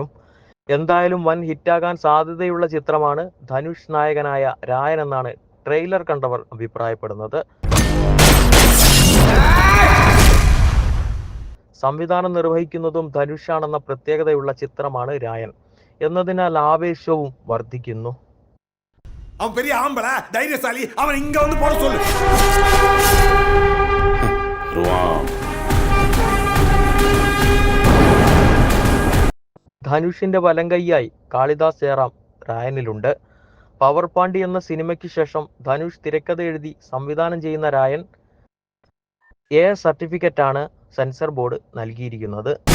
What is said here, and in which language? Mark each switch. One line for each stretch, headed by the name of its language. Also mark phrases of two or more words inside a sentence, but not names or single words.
Malayalam: എന്തായാലും വൻ ഹിറ്റാകാൻ സാധ്യതയുള്ള ചിത്രമാണ് ധനുഷ് നായകനായ രായൻ എന്നാണ് ട്രെയിലർ കണ്ടവർ അഭിപ്രായപ്പെടുന്നത്. സംവിധാനം നിർവഹിക്കുന്നതും ധനുഷാണെന്ന പ്രത്യേകതയുള്ള ചിത്രമാണ് രായൻ എന്നതിനാൽ ആവേശവും വർദ്ധിക്കുന്നു.
Tamil: அவன் பெரிய ஆம்பளை, தைரியசாலி, அவன் இங்க வந்து போட சொல்லு.
Malayalam: ധനുഷിന്റെ വലങ്കയ്യായി കാളിദാസ് ജയറാം രായനിലുണ്ട്. പവർ പാണ്ഡി എന്ന സിനിമയ്ക്ക് ശേഷം ധനുഷ് തിരക്കഥ എഴുതി സംവിധാനം ചെയ്യുന്ന രായൻ സർട്ടിഫിക്കറ്റാണ്
English: censor board
Malayalam: നൽകിയിരിക്കുന്നത്.